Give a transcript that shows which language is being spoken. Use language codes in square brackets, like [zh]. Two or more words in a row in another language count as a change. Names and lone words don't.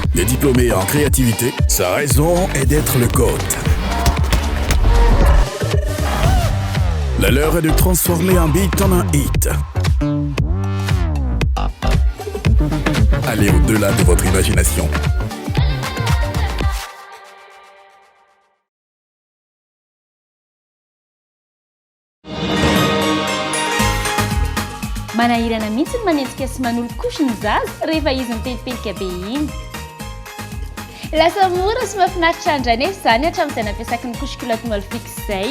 [fr] Des diplômés en créativité, sa raison est d'être le GOAT. La leur est de transformer un beat en un hit. Allez au-delà de votre imagination. [mg] Manahirana mihitsy ny manenjika sy manolokoso ny zaza rehefa izy mipelipelika be iny. Lasa mora sy mahafinaritra andra anefa izany hatramin'izay nampiasako ny couche-culotte Molfix izay.